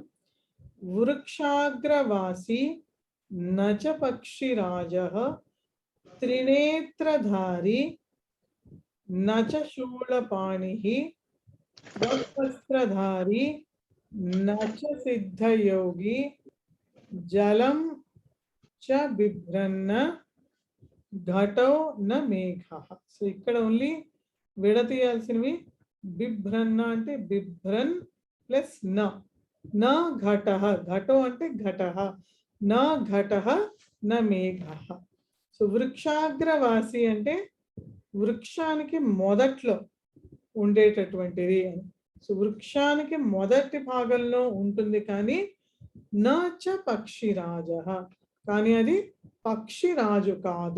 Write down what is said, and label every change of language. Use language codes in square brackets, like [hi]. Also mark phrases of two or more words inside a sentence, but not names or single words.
[sa] वृक्षाग्रवासी न च पक्षिराजः त्रिनेत्रधारी न च शूलपाणिः वस्त्रधारी न च सिद्धयोगी जलं च बिभ्रन्न घटो न मेघः. [te] సో ఇక్కడ ఓన్లీ విడతీయాల్సినవి బిభ్రన్న అంటే బిభ్రన్ ప్లస్ [sa] न घटः, घटो [te] అంటే [sa] घटः, न घटः न मेघः. [te] సో వృక్షాగ్రవాసి అంటే వృక్షానికి మొదట్లో ఉండేటటువంటిది అని. సో వృక్షానికి మొదటి భాగంలో ఉంటుంది కానీ [sa] నచ పక్షిరాజః, [te] కానీ అది పక్షిరాజు కాదు.